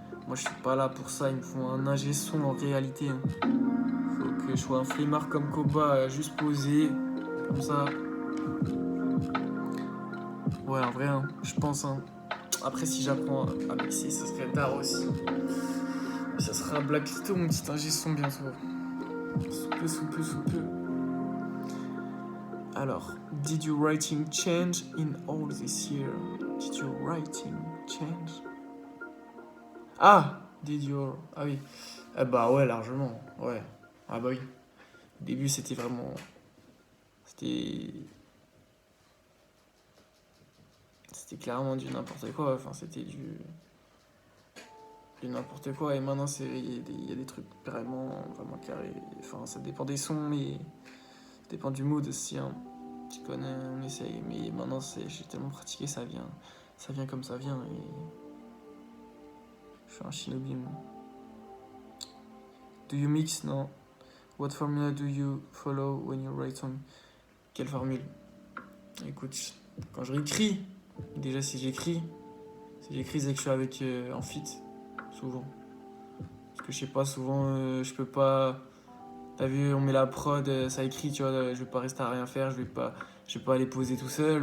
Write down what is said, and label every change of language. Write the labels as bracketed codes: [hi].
[fr] Moi je suis pas là pour ça, il me faut un ingé son en réalité. Hein. Faut que je sois un flemmard comme Koba, juste posé, comme ça. Ouais, en vrai, hein, je pense. Hein. Après, si j'apprends à mixer, ça serait tard aussi. Ça sera Blacklist, mon petit ingé son bientôt. Sous peu. [en] Alors, did your writing change in all this year? Did your writing change? [fr] Ah! Ah oui. Bah ouais, largement. Ouais. Ah bah oui. Au début, c'était vraiment... C'était clairement du n'importe quoi. Enfin, c'était du n'importe quoi. Et maintenant, il y a des trucs vraiment carrés. Enfin, ça dépend des sons, mais ça dépend du mood aussi. Hein. Tu connais, on essaye. Mais maintenant, j'ai tellement pratiqué, ça vient comme ça vient. Et je suis un shinobi. Moi. [en] Do you mix? Non. What formula do you follow when you write song? [fr] Quelle formule? Écoute, quand je réécris, déjà si j'écris, c'est que je suis avec en feat, souvent. Parce que je sais pas, souvent je peux pas. T'as vu, on met la prod, ça écrit, tu vois, je vais pas rester à rien faire, je vais pas aller poser tout seul.